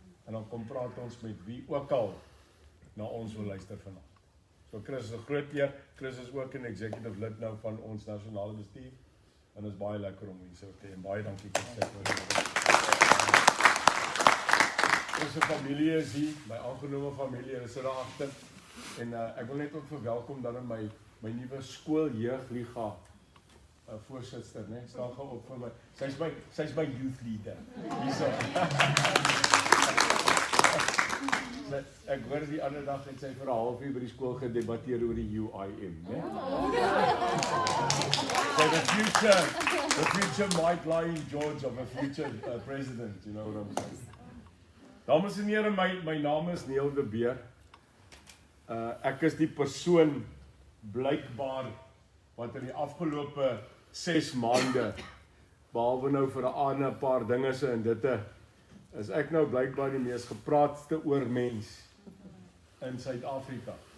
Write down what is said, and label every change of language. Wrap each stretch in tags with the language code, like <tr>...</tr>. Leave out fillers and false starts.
<af>En dan kom praat ons met wie ook al na ons wil luister vanaand. So Chris is 'n groot eer. Chris is ook 'n executive lid nou van ons nasionale bestuur. En dit is baie lekker om hier so te hê. En baie dankie Chris. Ons familie is hier, my aangenome familie is er agter. En ek wil net ook verwelkom dan in my nuwe skooljeugliggaam voorsitter, né? Staan gou op vir my. Sy's my youth leader. Hierso. Ek hoor die ander dag het sy vir 'n halfuur by die skool gedebatteer oor die UIM, né?</af> <en>So the future might lie in George of a future president, you know what I'm saying?</en> <af>Dames en here, my naam is Neil de Beer. Ek is die persoon blykbaar wat in die afgelope 6 maande, behalwe nou vir 'n ander paar dinge se en ditte, is ek nou blykbaar die mees gepraatste oor mens in Suid-Afrika.</af>